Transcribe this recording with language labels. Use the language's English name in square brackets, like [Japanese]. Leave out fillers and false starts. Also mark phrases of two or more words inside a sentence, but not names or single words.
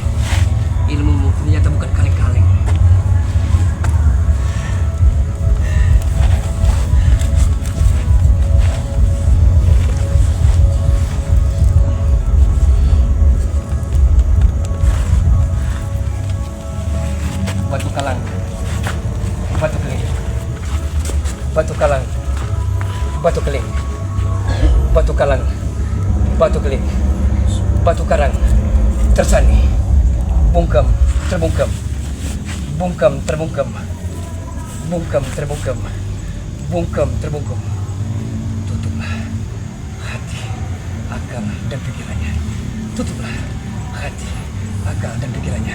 [Indonesian] Ilmumu ternyata bukan kaleng-kaleng. Batu kalang, batu keling, batu kalang, batu keling, batu kalang, batu keling, batu karang, tersani, bungkam, terbungkam, bungkam, terbungkam, bungkam, terbungkam, bungkam, terbungkam. Tutuplah hati agar akal dan pikirannya. Tutuplah hati, akal dan pikirannya.